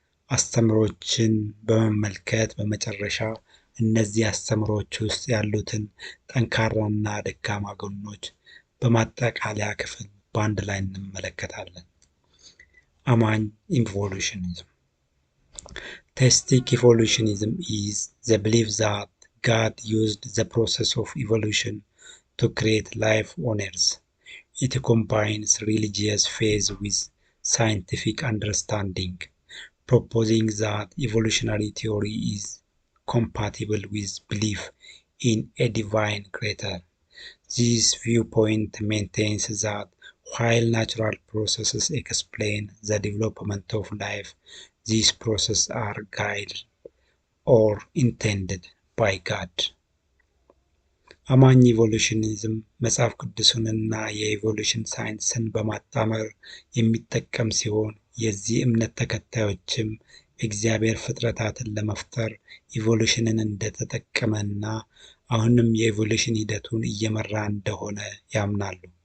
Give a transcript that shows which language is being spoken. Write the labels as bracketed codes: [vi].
[am] አስተምህሮችን በመመልከት በመጨረሻ እነዚህ አስተምህሮች ውስጥ ያሉትን ጠንካራና ደካማ ጎኖች በማጠቃለያ ክፍል በአንድ ላይ እንመለከታለን። አማኝ ኢቮሉሽኒዝም። [en] Theistic evolutionism is the belief that God used the process of evolution to create life on Earth. It combines religious faith with scientific understanding, proposing that evolutionary theory is compatible with belief in a divine creator. This viewpoint maintains that while natural processes explain the development of life, these processes are guided or intended by God. [am] አማኝ ኢቮሉሽኒዝም መጽሐፍ ቅዱስንና የኢቮሉሽን ሳይንስን በማጣመር የሚጠቀም ሲሆን የዚህ እምነት ተከታዮችም እግዚአብሔር ፍጥረታትን ለመፍጠር ኢቮሉሽንን እንደተጠቀመና አሁንም የኢቮሉሽን ሂደቱን እየመራ እንደሆነ ያምናሉ።